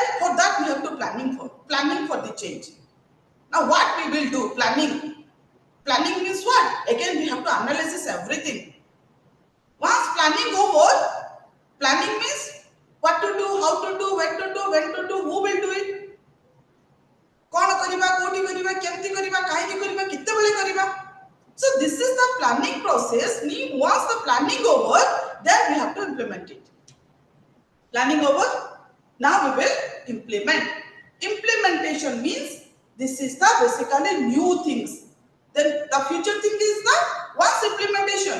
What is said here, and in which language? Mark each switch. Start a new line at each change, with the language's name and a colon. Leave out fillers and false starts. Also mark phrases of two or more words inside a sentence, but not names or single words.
English: For that we have to planning for the change. Now what we will do? Planning. Planning means what? Again we have to analyze everything. Once planning over, planning means what to do, how to do, when to do, when to do, who will do it?
Odia: କଣ କରିବା, କେଉଁଠି କରିବା, କେମିତି କରିବା, କାହିଁକି କରିବା, କେତେ ବେଳେ କରିବା.
English: So this is the planning process. Once the planning over, then we have to implement it. Planning over, now we will implement. Implementation means this is the basically new things. Then the future thing is the once implementation.